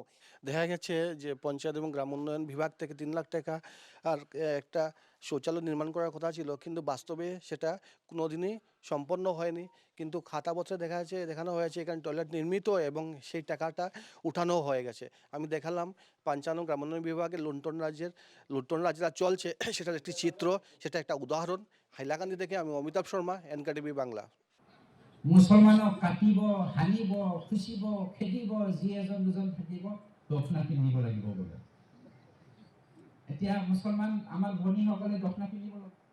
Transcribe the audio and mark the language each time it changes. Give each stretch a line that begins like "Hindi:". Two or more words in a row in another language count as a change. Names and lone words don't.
Bangla: দেখা গেছে যে পঞ্চায়েত এবং গ্রাম উন্নয়ন বিভাগ থেকে 3 লাখ টাকা আর একটা শৌচালয় নির্মাণ করার কথা ছিল, কিন্তু বাস্তবে সেটা কোনোদিনই সম্পন্ন হয়নি। কিন্তু খাতাপত্রে দেখানো হয়েছে এখানে টয়লেট নির্মিত এবং সেই টাকাটা উঠানো হয়ে গেছে। আমি দেখালাম পঞ্চায়েত গ্রাম উন্নয়ন বিভাগের লুণ্ঠন রাজ্যটা চলছে, সেটার একটি চিত্র, সেটা একটা উদাহরণ। হাইলাকান্দি থেকে আমি অমিতাভ শর্মা, এনকেটিভি বাংলা।
Assamese: মুছলমানক কাটিব, হানিব, খুচিব, খেদিব, যি এজন দুজন থাকিব, দক্ষিণা পিন্ধিব লাগিব বোলে। এতিয়া মুছলমান আমাৰ ভনীসকলে দক্ষিণা পিন্ধিব লাগিব।